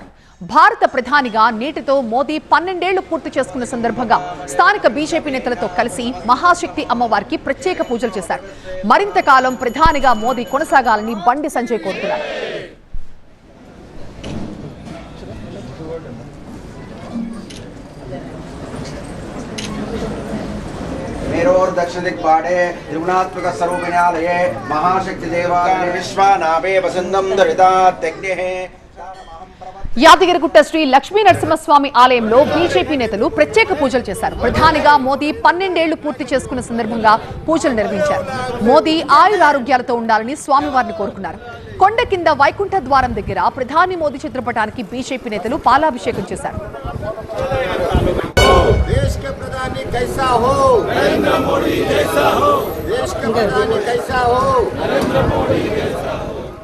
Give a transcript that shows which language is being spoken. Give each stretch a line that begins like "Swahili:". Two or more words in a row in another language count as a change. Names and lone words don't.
Telugu: భారత ప్రధానిగా నేటితో మోదీ 12 ఏళ్లు పూర్తి చేసుకున్న సందర్భంగా స్థానిక బీజేపీ నేతలతో కలిసి మహాశక్తి అమ్మవారికి ప్రత్యేక పూజలు చేశారు. మరింత కాలం ప్రధానిగా మోదీ కొనసాగాలని బండి సంజయ్ కోరుతున్నారు.
Sanskrit: मेरोर दक्षिण दिग्पाटे त्रिगुणात्मक स्वरूपिण्यालये महाशक्ति देवालये विश्वानाभे वसंतम दरितात्यग्नेः.
Telugu: యాదగిరిగుట్ట శ్రీ లక్ష్మీ నరసింహస్వామి ఆలయంలో బీజేపీ నేతలు ప్రత్యేక పూజలు చేశారు. ప్రధానిగా మోదీ 12 ఏళ్లు పూర్తి చేసుకున్న సందర్భంగా పూజలు నిర్వహించారు. మోదీ ఆయురారోగ్యాలతో ఉండాలని స్వామివారిని కోరుకున్నారు. కొండ కింద వైకుంఠ ద్వారం దగ్గర ప్రధాని మోదీ చిత్రపటానికి బీజేపీ నేతలు పాలాభిషేకం చేశారు.
Hindi: देश के प्रधानी कैसा हो नरेंद्र मोदी जैसा हो, देश के प्रधानी कैसा हो नरेंद्र मोदी जैसा हो.